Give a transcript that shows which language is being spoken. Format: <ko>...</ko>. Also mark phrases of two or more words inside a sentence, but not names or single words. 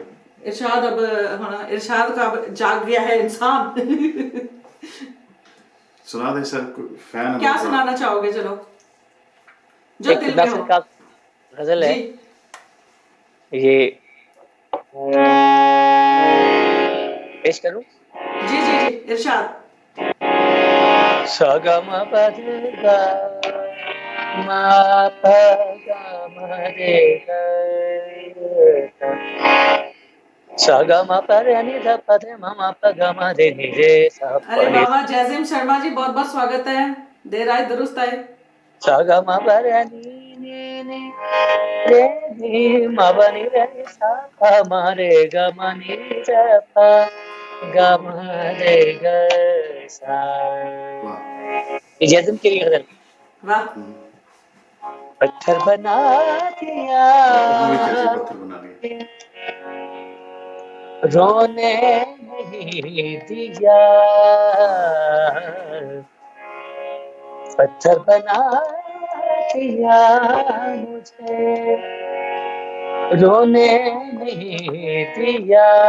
<hi>इरशाद अब हाँ इरशाद का अब जाग गया है इंसान। सुना दे सर फैन है क्या बहुत बड़ा। सुनाना चाहोगे, चलो जो एक दिल में नासिर हो। का गजल जी है ये, पेश करूं। जी जी जी इरशाद। सगम पदगा मा पगम रे ग, सगम पर नि ध पद मम पगम रे नि रे स अरे प नि वाह वाह जैजिम शर्मा जी बहुत बहुत स्वागत है, देर आए दुरुस्त आए। सगम पर नि नि रे नि म नि रे सा प म रे ग म नि रे प ग म रे ग सा। वाह ये जैज़म के लिए गजल। वाह पत्थर बना दिया उम्मीद कैसे पत्थर बना लिए रोने नहीं दिया, पत्थर बना दिया मुझे, रोने नहीं दिया,</hi>